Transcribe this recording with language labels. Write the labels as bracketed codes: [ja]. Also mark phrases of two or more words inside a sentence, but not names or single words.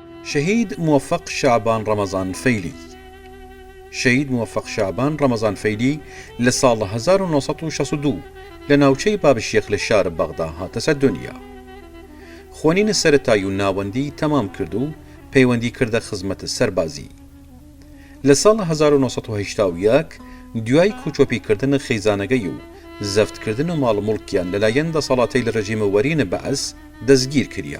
[ckb] شهيد موفق شعبان رمضان فەیلی. شهيد موفق شعبان رمضان فەیلی لە ساڵ 1962 لە ناوچەی بابشیەخ لە شار بەغدا هاتە سەر دنیا. خوێنینە سەرەتایی و ناوەندی تەمام کرد و پەیوەندی کردە خزمەتە سەربازی. لە ساڵ 1970 دوای کوچۆپیکردنە خەیزانەگەی و زەفتکردن و ماڵموڵکیان لەلایەن دەسەڵاتەی لە ڕژیمە وەرینە بەعەس دەستگیر کریا.